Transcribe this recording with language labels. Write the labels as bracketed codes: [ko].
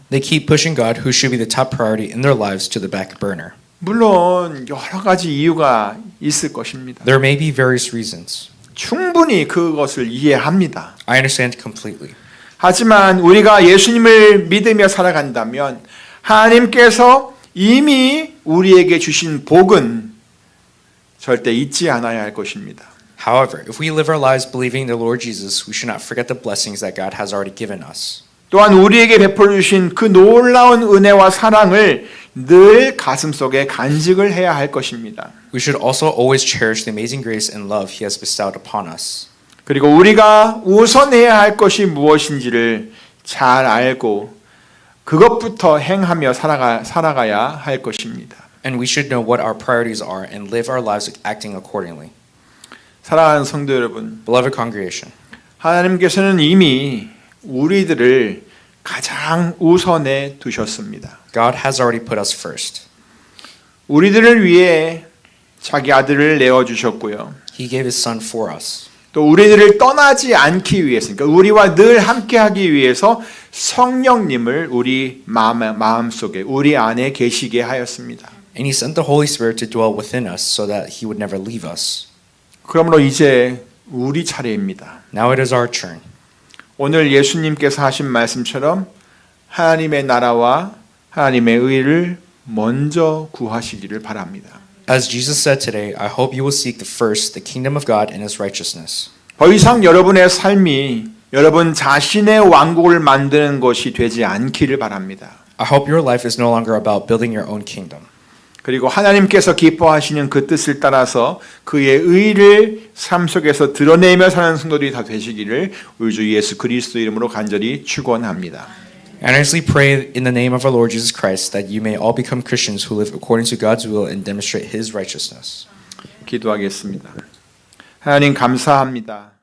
[en] They keep pushing God, who should be the top priority in their lives, to the back burner. [ko] 물론 여러 가지 이유가 있을 것입니다. [en] There may be various reasons. [ko] 충분히 그것을 이해합니다. [en] I understand completely. [ko] 하지만 우리가 예수님을 믿으며 살아간다면 하나님께서 이미 우리에게 주신 복은 절대 잊지 않아야 할 것입니다. [en] However, if we live our lives believing the Lord Jesus, we should not forget the blessings that God has already given us. [ko] 또한 우리에게 베풀어 주신 그 놀라운 은혜와 사랑을 늘 가슴속에 간직을 해야 할 것입니다. [en] We should also always cherish the amazing grace and love He has bestowed upon us. [ko] 그리고 우리가 우선해야 할 것이 무엇인지를 잘 알고 그것부터 행하며 살아가야 할 것입니다. [en] And we should know what our priorities are and live our lives acting accordingly. [ko] 사랑하는 성도 여러분, [en] Beloved congregation, [ko] 하나님께서는 이미 우리들을 가장 우선에 두셨습니다. [en] God has already put us first. [ko] 우리들을 위해 자기 아들을 내어 주셨고요. [en] He gave His Son for us. [ko] 또 우리들을 떠나지 않기 위해서, 그러니까 우리와 늘 함께하기 위해서 성령님을 우리 마음속에, 우리 안에 계시게 하였습니다. [en] And He sent the Holy Spirit to dwell within us so that He would never leave us. [ko] 그러므로 이제 우리 차례입니다. [en] Now it is our turn. [ko] 오늘 예수님께서 하신 말씀처럼 하나님의 나라와 하나님의 의를 먼저 구하시기를 바랍니다. [en] As Jesus said today, I hope you will seek the first, the kingdom of God and His righteousness. [ko] 더 이상 여러분의 삶이 여러분 자신의 왕국을 만드는 것이 되지 않기를 바랍니다. [en] I hope your life is no longer about building your own kingdom. [ko] 그리고 하나님께서 기뻐하시는 그 뜻을 따라서 그의 의를 삶 속에서 드러내며 사는 성도들이 다 되시기를 우리 주 예수 그리스도 이름으로 간절히 축원합니다. [en] I earnestly pray in the name of our Lord Jesus Christ that you may all become Christians who live according to God's will and demonstrate His righteousness. [ko] 기도하겠습니다. 하나님 감사합니다.